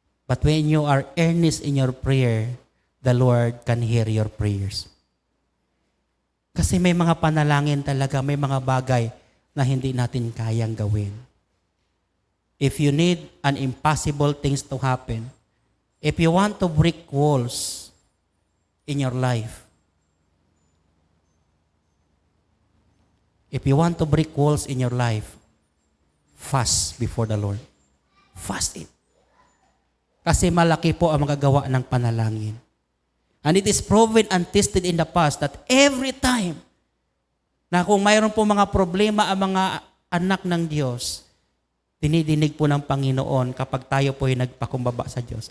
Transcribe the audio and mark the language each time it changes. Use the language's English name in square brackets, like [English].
[English] But when you are earnest in your prayer, the Lord can hear your prayers. [Filipino] Kasi may mga panalangin talaga, may mga bagay na hindi natin kayang gawin. [English] If you need an impossible things to happen, if you want to break walls in your life, if you want to break walls in your life, fast before the Lord. Fast it. [Filipino] Kasi malaki po ang magagawa ng panalangin. [English] And it is proven and tested in the past [Filipino] that every time na kung mayroon po mga problema ang mga anak ng Diyos, dinidinig po ng Panginoon kapag tayo po ay nagpakumbaba sa Diyos.